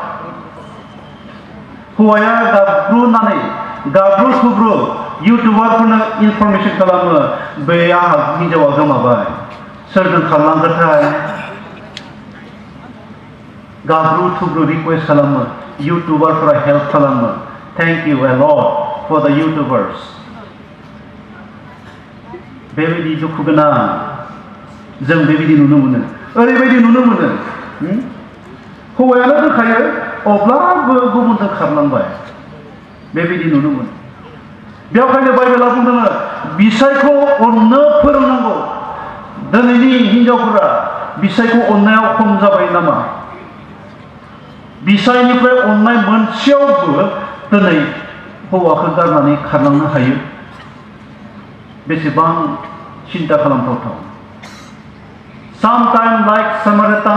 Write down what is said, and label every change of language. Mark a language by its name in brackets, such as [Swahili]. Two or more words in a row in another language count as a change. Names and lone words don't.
[Bodo] हौवाया गाब्रुनानै गाब्रु खुब्रु इउटुबारफोरनो इनफरमेसन खालामो बे आंहा हिनजावा गोमाबाय सोरजों खारलांगोनथाय गाब्रु थुब्रु रिक्वेस्ट खालामो इउटुबारफोरा हेल्प खालामो [English] thank you a lot for the YouTubers [Bodo] बेबायदि दुखु गोनां जों बेबायदि नुनो मोनो ओरैबायदि नुनो मोनो हौवायानो दोनखायो अब्लाबो गुबुनजों खारलांबाय बेबायदि नुनो मोनो बेवहायनो बाइबेला बुंदों बिसायखौ अननो फोरोंनांगौ दिनैनि हिनजावफोरा बिसायखौ अननायाव खम जाबाय नामा बिसायनिफ्राय अननाय मोनसेयावबो दिनै हौवाखौ गारनानै खारलांनो हायो बेसेबां सिन्ता खालामथावथाव [English] Sometimes like Samaritan